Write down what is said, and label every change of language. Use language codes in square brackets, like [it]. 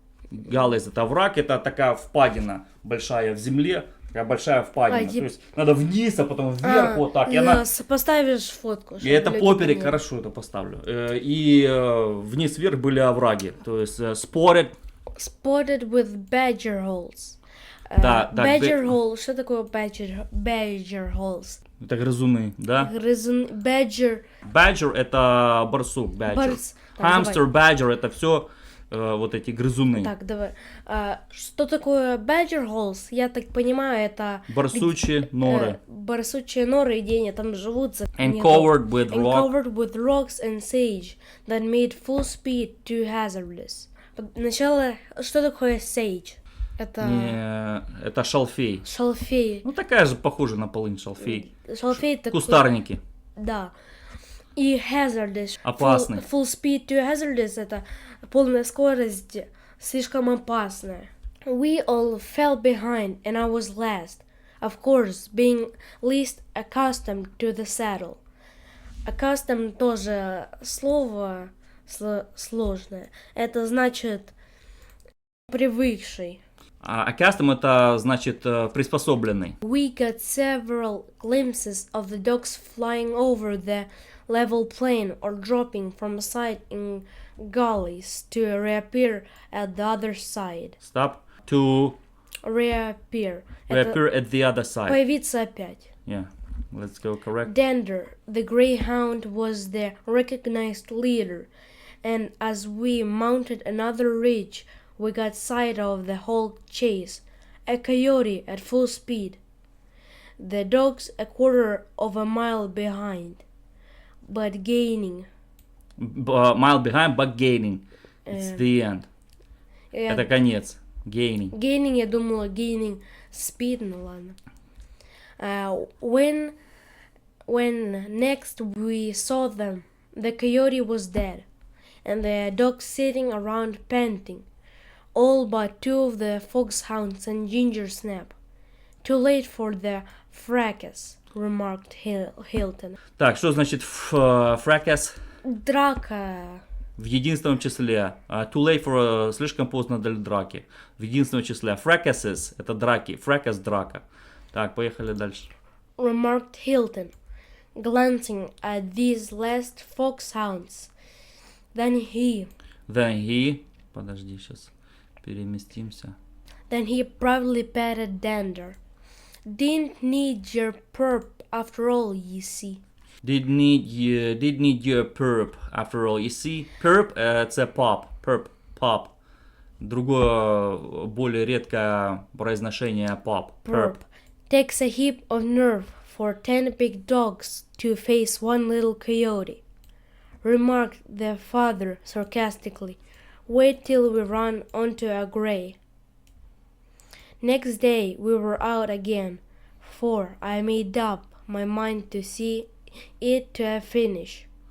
[ru] Gullies это овраг, это такая впадина большая в земле. Такая большая впадина. То есть надо вниз, а потом вверх, вот так. И она... Поставишь фотку. И это поперек, хорошо это поставлю. И вниз-вверх были овраги. То есть spotted [en] with badger holes. [ru] Да, badger hole, что такое badger holes? Это грызуны, да? [en] Badger. [ru] Badger это барсук, badger. Hamster, badger это все вот эти грызуны. Так, давай. Что такое badger holes? Я так понимаю, это... Барсучьи норы. Барсучьи норы, где они там живут. [en] And covered with rocks and sage that made full speed too hazardous. [ru] Сначала, что такое sage? Это шалфей. Шалфей. Ну такая же похожа на полынь шалфей. Шалфей это... Кустарники. Да. И hazardous. Опасный. [en] Full speed to hazardous [ru] — это полная скорость, слишком опасная. [en] We all fell behind, and I was last. Of course, being least accustomed to the saddle. [ru] Accustomed тоже слово сложное. Это значит привыкший. Accustomed это значит приспособленный. [en] We got several glimpses of the dogs flying over the level plain or dropping from a side in gullies to reappear at the other side. Stop. To Reappear. reappear at the other side. [ru] Появиться опять. [en] Yeah. Let's go correct. Dander, the greyhound, was the recognized leader, and as we mounted another ridge, we got sight of the whole chase, a coyote at full speed. The dogs a quarter of a mile behind, but gaining. Mile behind, but gaining. It's the end. [ru] Это конец. [en] Gaining. [ru] Gaining, я думала, gaining speed, ну ладно. [en] When next we saw them, the coyote was dead, and the dogs sitting around panting, all but two of the foxhounds and Ginger Snap. Too late for the fracas, remarked Hilton. [ru] Так, что значит fracas? Драка. В единственном числе. [en] Too late for [ru] слишком поздно для драки. В единственном числе. Fracases это драки. Fracas драка. Так, поехали дальше. [en] Remarked Hilton, glancing at these last foxhounds. Then he. [ru] Подожди, сейчас переместимся. [en] Then he proudly patted Dander. Didn't need your perp after all, you see. Did need your perp after all. You see, perp це pop. Pop. [ru] Другое, более редкое произношение pop. [en] Perp. Takes a heap of nerve for 10 big dogs to face one little coyote, remarked the father sarcastically. Wait till we run onto a gray. Next day we were out again, for I made up my mind to see it to a finish.